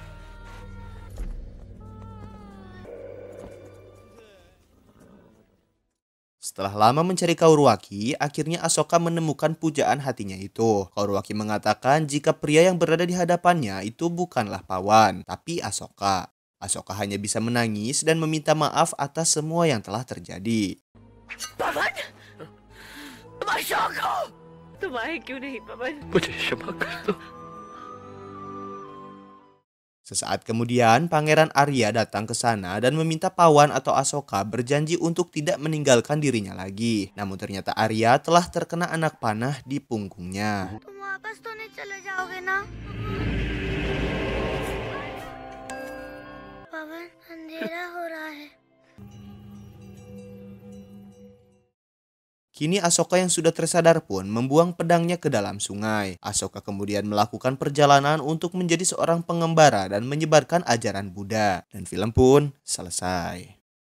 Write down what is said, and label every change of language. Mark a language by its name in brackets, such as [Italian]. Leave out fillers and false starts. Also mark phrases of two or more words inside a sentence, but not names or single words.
[Indonesian] Setelah lama mencari Kaurwaki, akhirnya Asoka menemukan pujaan hatinya itu. Kaurwaki mengatakan jika pria yang berada di hadapannya itu bukanlah pawan, tapi Asoka. Asoka hanya bisa menangis dan meminta maaf atas semua yang telah terjadi. [Hindi] पवन, तुम अशोक हो। तुम आए क्यों नहीं पवन? मुझे क्षमा कर दो। [Indonesian] Sesaat kemudian, Pangeran Arya datang ke sana dan meminta pawan atau Asoka berjanji untuk tidak meninggalkan dirinya lagi. Namun ternyata Arya telah terkena anak panah di punggungnya. [Hindi] तुम वापस तो नहीं चले जाओगे ना? पवन, अंधेरा हो रहा है। [Indonesian] Kini Asoka yang sudah tersadar pun membuang pedangnya ke dalam sungai. Asoka kemudian melakukan perjalanan untuk menjadi seorang pengembara dan menyebarkan ajaran Buddha. Dan film pun selesai.